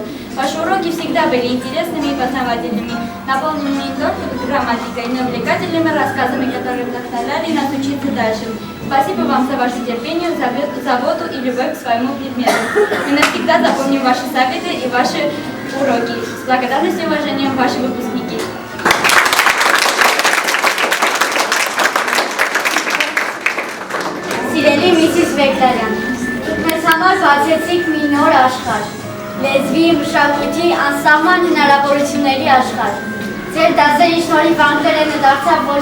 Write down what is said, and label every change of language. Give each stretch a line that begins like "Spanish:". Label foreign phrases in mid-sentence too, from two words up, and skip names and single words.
Russian: Ваши уроки всегда были интересными и познавательными, наполненными не только грамматикой, но и увлекательными рассказами, которые вдохновляли нас учиться дальше. Спасибо вам за ваше терпение, заботу и любовь к своему предмету. Мы навсегда запомним ваши советы и ваши уроки. С благодарностью и уважением, ваши выпускники.
Armenian: Սիրելի Միսիս Բեկլարյան, դուք մեզ համար բացեցիք մի նոր աշխարհ, լեզվի, մշակույթի, անսահման հնարավորությունների աշխարհ։ Ձեր դասերի շնորհիվ անգլերենը դարձավ ոչ